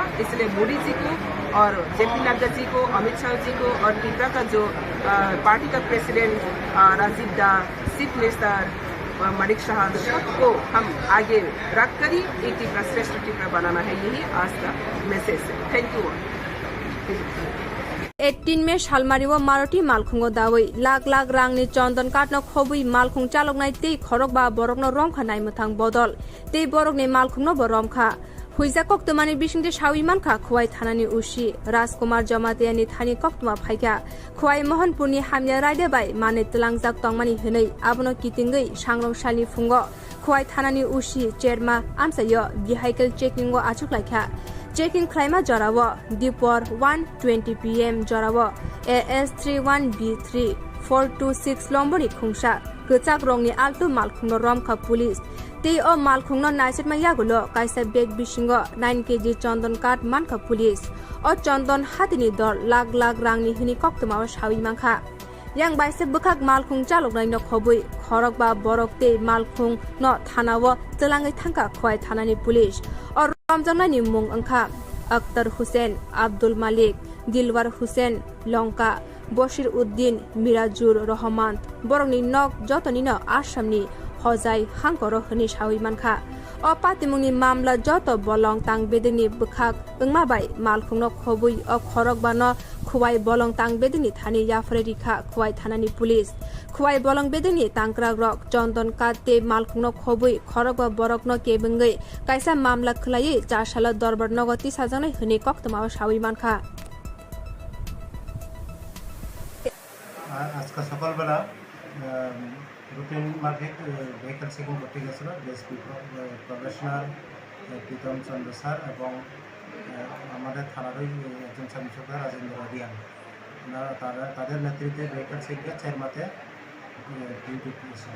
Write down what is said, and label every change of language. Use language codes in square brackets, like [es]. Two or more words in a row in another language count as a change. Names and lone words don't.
[hi] इसलिए मोदी जी को और JP नड्डा जी को अमित शाह जी को और त्रिपुरा का जो पार्टी का प्रेसिडेंट राजीव दा [en] Chief Minister [hi] मणिक शाह को हम आगे रख कर ही एक त्रिपुरा श्रेष्ठ त्रिपुरा बनाना है। यही आज का मैसेज है। [en] thank you. [trp] 18 में शालमारिव मारुति मालखुंगो दावै लाख लाख रांनि चंदन काटनो खबुइ मालखुं चालकनाय ते खरक बा बरकनो रमखा नायमथां बदल ते बरकनि मालखुंनो बरमखा हुइजा कक्तमानि बिसिंदे सावि मानखा खुवाइ थानानि उसी राजकुमार जमातियानि थानि कक्तमा फाइका खुवाइ मोहनपुरनि हामिया रायदे बाय माने तलांजाक तंमानि हनै आबनो कितिंगै सांग्रं सालनि फुंगो खुवाइ थानानि उसी चेरमा आमसायो बिहाइकेल चेकिंगो आचुकलाइखा चेकिंग क्लाइमा जरावो दिपर 1:20 PM जरावो AS31B3 426 लम्बोनि खुंसा गचाक रंनि आल्टो मालखुंनो रमखा पुलिस ते ओ मालखुंनो नाइसेटमा यागुलो काइसा बेग बिसिंगो 9 kg चंदन काट मानखा पुलिस ओ चंदन हातिनि दर लाख लाख रांनि हिनि कक्तमा सावि मानखा yang बाइसे बखाक मालखुं चालकनाय न खबुइ खरक बा बरक ते मालखुं न थानावो तलाङै थांका खुवाइ थानानि पुलिस और रमजांनायनि मुं अंखा अख्तर हुसैन अब्दुल मालिक दिलवार हुसैन लंका बशीर उद्दीन मिराजुर रहमान बरंनि नक जतनिनो आसामनि हजाय हांकर हनि सावि मानखा अ पातिमुंनि मामला जत बलं तां बेदिनि बखाक ओंमाबाय मालखुंनो खबुइ अ खरक बा न खुवाइ बलं तां बेदिनि थानि याफरे रिखा खुवाइ थानानि पुलिस खुवाइ बलं बेदिनि तांक्रा रक चंदन काते मालखुंनो खबुइ खरक बा बरक न केबंगै काइसा मामला खलायै चारसाल दरबार नगति साजानाय हनि कक्तमा सावि मानखा [hi] आज का [bn] सकालবেলা রুটিন মাফিক [en] vehicle checking [bn] করতে গেছিল ডিএসপি প্রফেশনাল প্রীতম চন্দ্র স্যার এবং আমাদের থানারই একজন [en] sub inspector [bn] রাজেন্দ্র রিয়ান তাদের নেতৃত্বে [en] vehicle checking [bn] চেরমাতে ডিউটি করেছিল।